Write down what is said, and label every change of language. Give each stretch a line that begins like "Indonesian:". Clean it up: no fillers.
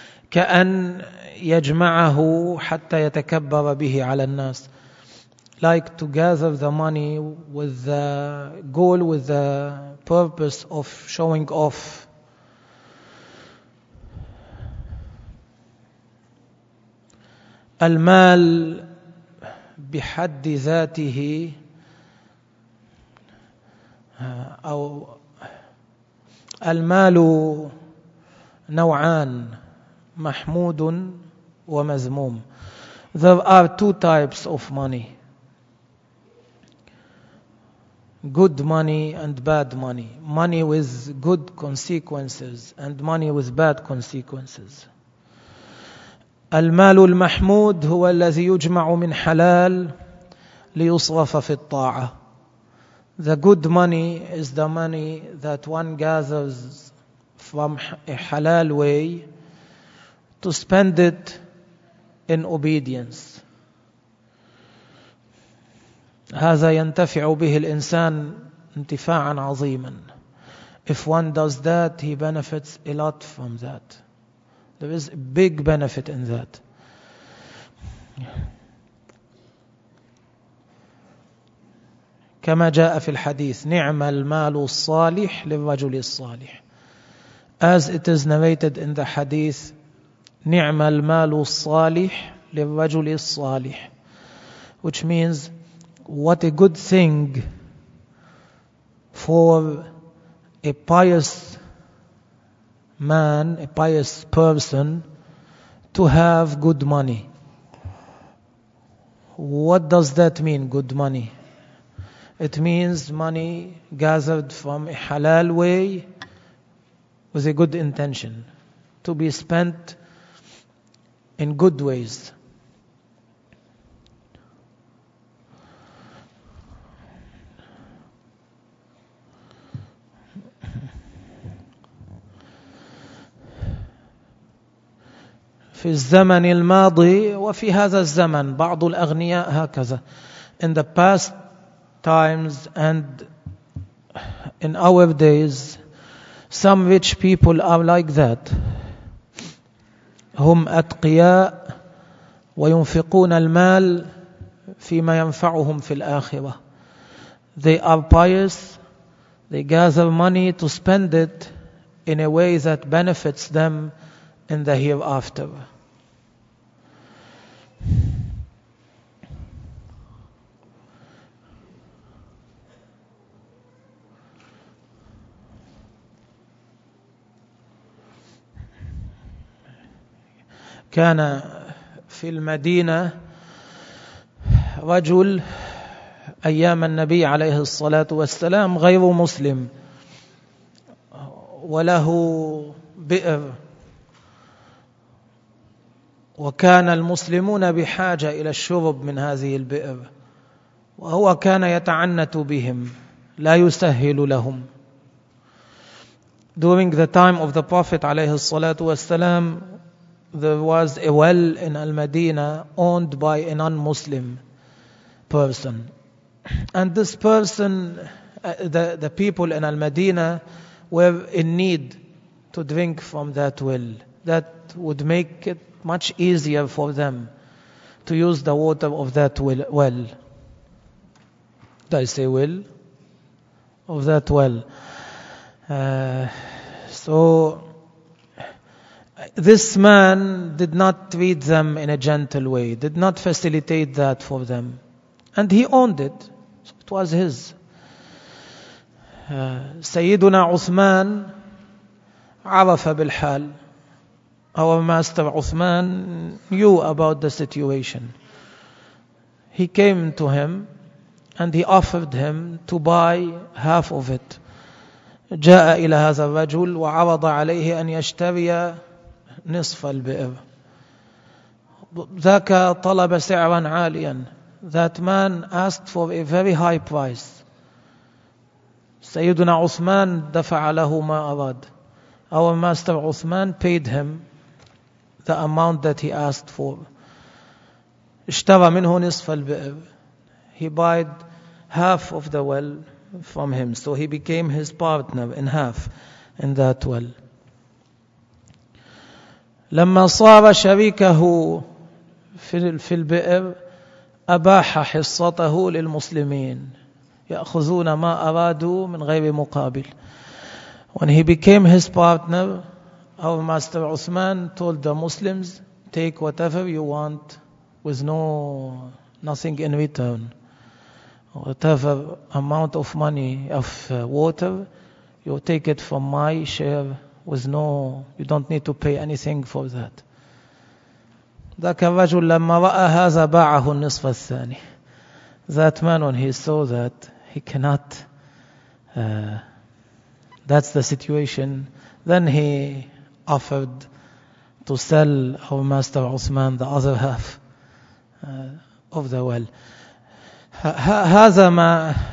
Arabic: كأن يجمعه حتى يتكبر به على الناس.
English: Like to gather the money with the goal, with the purpose of showing off.
Arabic: المال بحد ذاته أو المال نوعان، محمود ومذموم.
English: There are two types of money: good money and bad money. Money with good consequences and money with bad consequences.
Arabic: المال المحمود هو الذي يجمع من حلال ليصرف في الطاعة.
English: The good money is the money that one gathers from a halal way to spend it in obedience.
Arabic: هذا ينتفع به الإنسان انتفاعا عظيما.
English: If one does that, he benefits a lot from that. There is a big benefit in that.
Arabic: كما جاء في الحديث نعم المال الصالح للرجل الصالح.
English: As it is narrated in the hadith,
Arabic: نعم المال الصالح للرجل الصالح,
English: which means what a good thing for a pious man, a pious person, to have good money. What does that mean, good money? It means money gathered from a halal way with a good intention, to be spent in good ways.
Arabic: في الزمن الماضي وفي هذا الزمن بعض الأغنياء هكذا.
English: In the past times and in our days, some rich people are like that.
Arabic: هم أتقياء وينفقون المال فيما ينفعهم في الآخرة.
English: They are pious. They gather money to spend it in a way that benefits them in the hereafter.
Arabic: كان في المدينة رجل أيام النبي عليه الصلاة والسلام غير مسلم, وله بئر, وكان المسلمون بحاجة إلى الشرب من هذه البئر, وهو كان يتعنت بهم لا يسهل لهم.
English: During the time of the Prophet
Arabic: عليه الصلاة والسلام,
English: there was a well in Al-Madina owned by a non-Muslim person. And this person, the people in Al-Madina were in need to drink from that well. That would make it much easier for them to use the water of that well. Did I say well? Of that well. So this man did not treat them in a gentle way, did not facilitate that for them. And he owned it. So it was his.
Arabic: Sayyiduna Uthman arafa bilhal.
English: Our master Uthman knew about the situation. He came to him and he offered him to buy half of it.
Arabic: جاء إلى هذا الرجل وعرض عليه أن يشتري نصف البئر. ذاك طلب سعرا عاليا.
English: That man asked for a very high price.
Arabic: سيدنا عثمان دفع له ما أراد.
English: Our master عثمان paid him the amount that he asked for.
Arabic: اشترى منه نصف البئر.
English: He bought half of the well from him. So he became his partner in half in that well.
Arabic: لما صار شريكه في البئر أباح حصته للمسلمين يأخذون ما أرادوا من غير مقابل.
English: When he became his partner, our master Uthman told the Muslims, take whatever you want with nothing in return. Whatever amount of money, of water, you take it from my share. With no, you don't need to pay anything for that.
Arabic: ذاك الرجل لما رأى هذا باعه النصف الثاني.
English: That man, when he saw that, he cannot. That's the situation. Then he offered to sell our master Uthman the other half of the well.
Arabic: هذا ما